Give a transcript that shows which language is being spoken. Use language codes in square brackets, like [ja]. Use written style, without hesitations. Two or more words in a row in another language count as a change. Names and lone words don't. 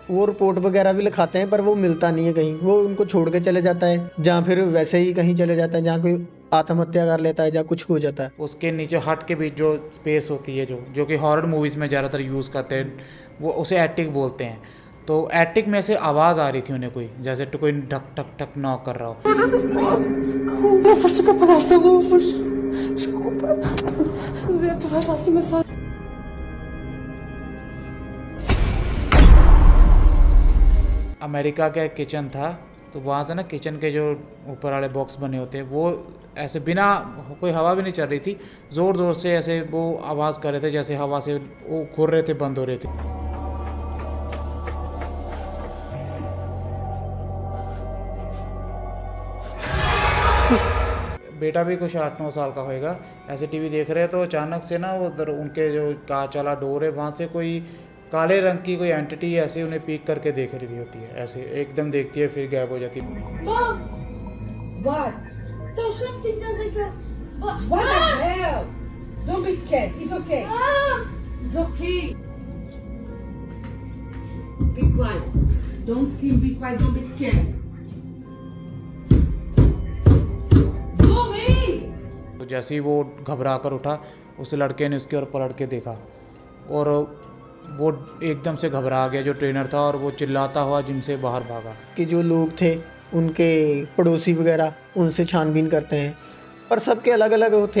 [hi] वो रिपोर्ट वगैरह भी लिखाते हैं पर वो मिलता नहीं है कहीं, वो उनको छोड़ के चले जाता है, जहाँ फिर वैसे ही कहीं चले जाता है जहाँ कोई आत्महत्या कर लेता है, जहाँ कुछ हो जाता है। उसके नीचे हट के बीच जो स्पेस होती है जो कि [en] horror movies [hi] में ज़्यादातर यूज़ करते हैं, वो उसे एटिक बोलते हैं। तो एटिक में से आवाज़ आ रही थी उन्हें, कोई जैसे तो कोई ठक ठक ठक नॉक कर रहा हो। [pt] Não foste capaz de luz. Desculpa. Tu vais lá acima só. [hi] अमेरिका का एक किचन था, तो वहाँ से ना किचन के जो ऊपर वाले बॉक्स बने होते हैं वो ऐसे बिना कोई हवा भी नहीं चल रही थी, ज़ोर ज़ोर से ऐसे वो आवाज़ कर रहे थे जैसे हवा से वो खुर रहे थे, बंद हो रहे थे। बेटा भी कुछ 8-9 साल का होएगा, ऐसे टीवी देख रहे हैं तो अचानक से ना वो उधर उनके जो कांच वाला डोर है वहाँ से कोई काले रंग की कोई एंटिटी ऐसे उन्हें पीक करके देख रही होती है, ऐसे एकदम देखती है फिर गायब हो जाती है। [en] Mom! What? There's something doesn't go. What the hell? Don't be scared. It's okay. It's okay. Be quiet. Don't scream. Be quiet. Don't be scared. Mommy! [hi] तो जैसे ही वो घबरा कर उठा, उस लड़के ने उसकी ओर पलट के देखा और वो एकदम से घबरा गया जो ट्रेनर था, और वो चिल्लाता हुआ जिम से बाहर भागा। कि जो लोग थे उनके पड़ोसी वगैरह उनसे छानबीन करते हैं, पर सबके अलग अलग थे।